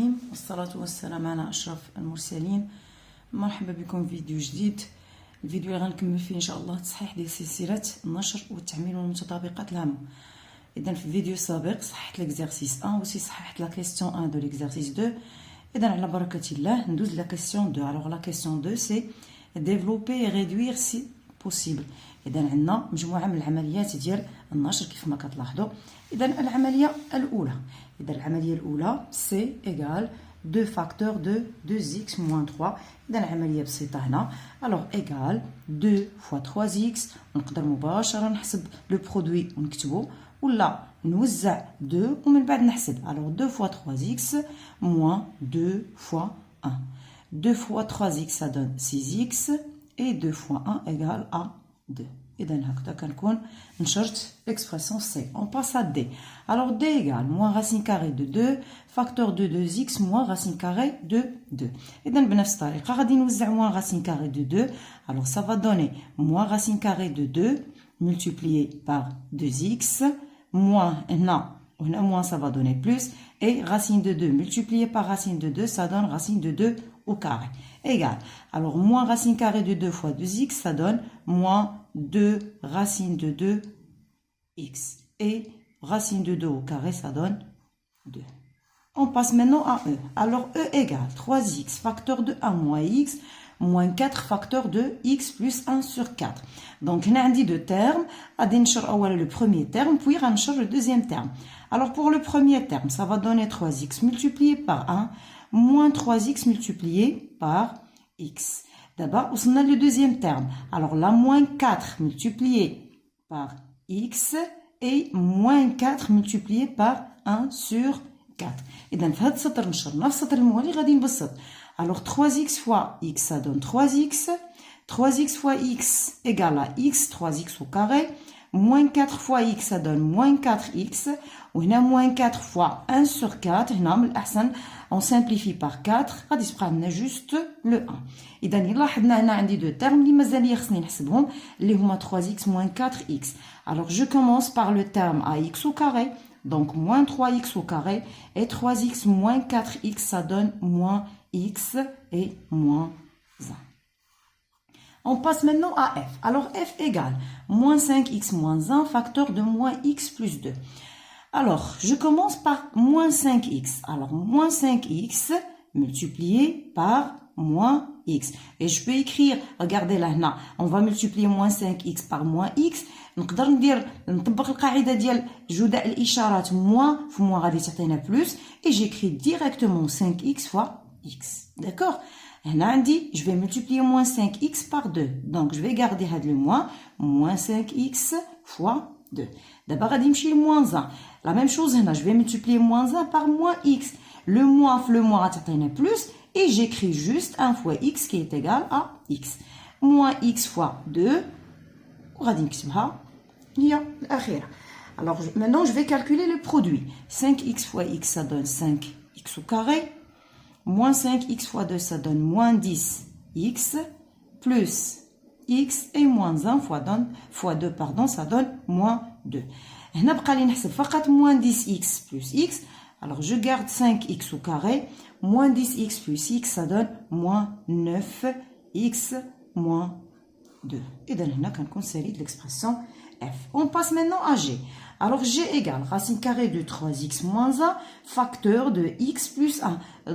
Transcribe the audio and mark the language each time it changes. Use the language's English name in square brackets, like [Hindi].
[Arabic] والصلاة والسلام على أشرف المرسلين. مرحبا بكم في فيديو جديد. الفيديو اللي غنكمل فيه إن شاء الله تصحيح ديال سلسلة النشر والتعميل والمتطابقات العامة. إذا في الفيديو السابق صححت ليكزارسيس 1 وسي صححت لا كيسيون 1 دو ليكزارسيس 2. إذا على بركة الله ندوز لا كيسيون 2. [French] Alors la question 2 c'est développer et réduire si possible. [Arabic] إذا عندنا مجموعة من العمليات ديال النشر كيف ما كتلاحظوا. إذا العملية الأولى، العملية الأولى [French] سي إيكال 2 فاكتور دو 2x موان 3. [Arabic] إذا العملية بسيطة هنا. [French] ألوغ إيكال 2 فوا 3x، [Arabic] ونقدر مباشرة نحسب لو برودوي ونكتبو، ولا نوزع 2 ومن بعد نحسب. [French] ألوغ 2 فوا 3x موان 2 فوا 1. 2 فوا 3x ça donne 6x et 2 fois 1 égale à 2. [Arabic] إذا هكذا كنكون نشرت [French] l'expression C. On passe à D. Alors D égale moins racine carrée de 2 facteur de 2x moins racine carrée de 2. إذا بنفس الطريقة غادي نوزع moins racine carrée de 2. Alors ça va donner moins racine carrée de 2 multiplié par 2x moins [Arabic] هنا وهنا [French] moins ça va donner plus, et racine de 2 multiplié par racine de 2 ça donne racine de 2 au carré égale. Alors moins racine carrée de 2 fois 2x ça donne moins 2 racine de 2x, et racine de 2 au carré ça donne 2. On passe maintenant à E. Alors E égale 3x facteur de 1 moins x moins 4 facteur de x plus 1 sur 4. Donc, on a dit deux termes. On va le premier terme, puis on va le deuxième terme. Alors, pour le premier terme, ça va donner 3x multiplié par 1 moins 3x multiplié par x. D'abord, on a le deuxième terme. Alors, la moins 4 multiplié par x et moins 4 multiplié par 1 sur 4. Et dans ce [Arabic] سطر نشر نفس السطر الموالي غادي نبسط. [French] Alors 3x fois x ça donne 3x. 3x fois x égale à x, 3x au carré. Moins 4 fois x ça donne moins 4x. Ou هنا moins 4 fois 1 sur 4. [Arabic] هنا من الأحسن [French] on simplifie par 4. [Arabic] غادي يبقى لنا [French] juste le 1. [Arabic] إذا لاحظنا هنا عندي [French] deux termes [Arabic] اللي مازال لي خصني نحسبهم اللي هما [French] 3x moins 4x. Alors je commence par le terme à x au carré. Donc, moins 3x au carré et 3x moins 4x, ça donne moins x et moins 1. On passe maintenant à f. Alors, f égale moins 5x moins 1 facteur de moins x plus 2. Alors, je commence par moins 5x. Alors, moins 5x multiplié par moins x. Et je peux écrire, regardez là, on va multiplier moins 5x par moins x. [Arabic] نقدر نطبق القاعده ديال جداء الاشارات [French] moins في moins [Arabic] غادي تعطينا [French] plus, et j'écris directement 5x fois x. D'accord? هنا عندي je vais multiplier moins 5x par 2. Donc je vais garder هاد le moins 5x fois 2. D'abord [Arabic] غادي نمشي ل [French] moins 1. La même chose هنا je vais multiplier moins 1 par moins x. Le moins في le moins [Arabic] غتعطينا [French] plus, et j'écris juste 1 fois x qui est égal à x. Moins x fois 2 [Arabic] وغادي نكتبها هي الأخيرة. [French] Alors maintenant je vais calculer le produit. 5x fois x ça donne 5x au carré. Moins 5x fois 2 ça donne moins 10x plus x, et moins 1 fois 2 pardon, ça donne moins 2. هنا بقى لي نحسب فقط moins 10x plus x. Alors je garde 5x au carré. Moins 10x plus x ça donne moins 9x moins 2. Et donc, on a une série de l'expression f. On passe maintenant à g. Alors, g égale racine carrée de 3x moins 1 facteur de x plus 1.